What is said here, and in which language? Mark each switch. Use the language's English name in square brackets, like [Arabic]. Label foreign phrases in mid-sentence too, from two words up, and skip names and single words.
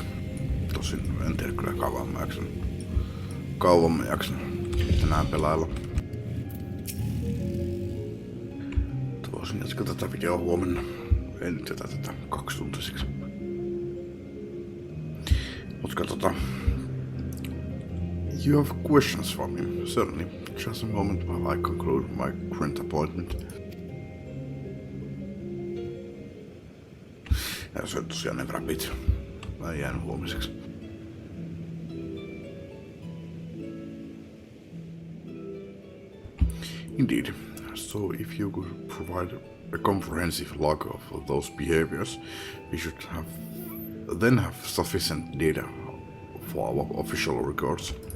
[Finnish] Tosin en tiedä kyllä kauan mä jaksan tänään pelailla. Voisin jatkaa tätä videoa huomenna. En nyt jätä tätä 2-tuntisiksi. Mut katsotaan. [English] You have questions for me? Certainly. Just a moment while I conclude my current appointment. [Finnish] Ja se on tosiaan ne rapit. Mä en jäänyt huomiseksi. [English] Indeed. So if you could provide a comprehensive log of those behaviors, we should then have sufficient data for our official records.